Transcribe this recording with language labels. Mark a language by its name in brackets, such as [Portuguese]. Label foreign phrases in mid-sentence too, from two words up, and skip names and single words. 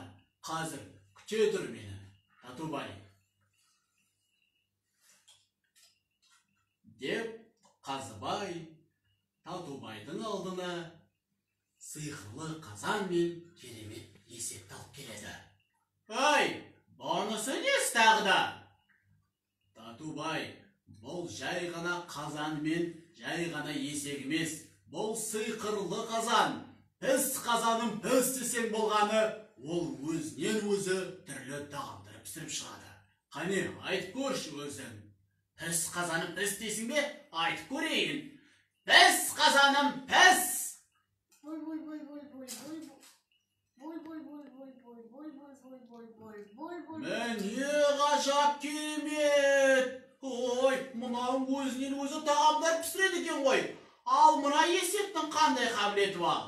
[Kazakh] Қазір күте тұр мені, Татубай. Деп Қазбай Татубайдың алдына сиқырлы қазан мен керемет есекті алып келеді. Бұнысы несі тағы да? Татубай, бұл жай ғана қазан мен жай ғана есек емес. Бұл сиқырлы қазан. Піс қазаным піс десең болғаны, ол өзінен өзі түрлі тағамдар пісіріп шығады. Қане, айтып көрші өзің. Піс қазаным піс дейсің бе? Айтып көрейін. Піс қазаным піс. Міне ғажап керемет. Мынау өзінен өзі тағамдар пісіреді екен ғой. Ал мына есектің қандай қабілеті бар?